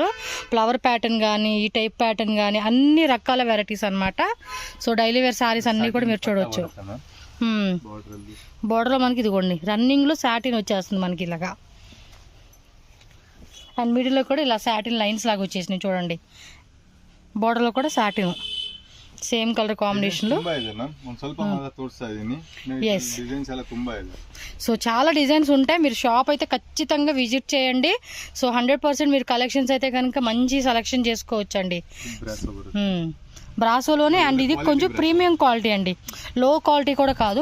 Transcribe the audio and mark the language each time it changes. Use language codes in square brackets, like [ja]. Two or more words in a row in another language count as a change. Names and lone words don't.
[en] flower pattern [te] కానీ ఈ [en] type pattern [te] కానీ అన్ని రకాల వెరైటీస్ అనమాట. సో [en] daily wear sarees [te] అన్ని కూడా మీరు చూడవచ్చు. బోర్డర్లో మనకి ఇదిగోండి రన్నింగ్లో సాటిన్ వచ్చేస్తుంది మనకి ఇలాగా. అండ్ మిడిల్లో కూడా ఇలా [en] satin lines [te] లాగా వచ్చేసినాయి చూడండి. బోర్డర్లో కూడా [en] satin same colour combination. [te] సో చాలా డిజైన్స్ ఉంటాయి. మీరు షాప్ అయితే ఖచ్చితంగా విజిట్ చేయండి. సో 100% మీరు కలెక్షన్స్ అయితే కనుక మంచి సెలెక్షన్ చేసుకోవచ్చండి. బ్రాసోలోనే. అండ్ ఇది కొంచెం [en] premium quality [te] అండి, [en] low quality [te] కూడా కాదు.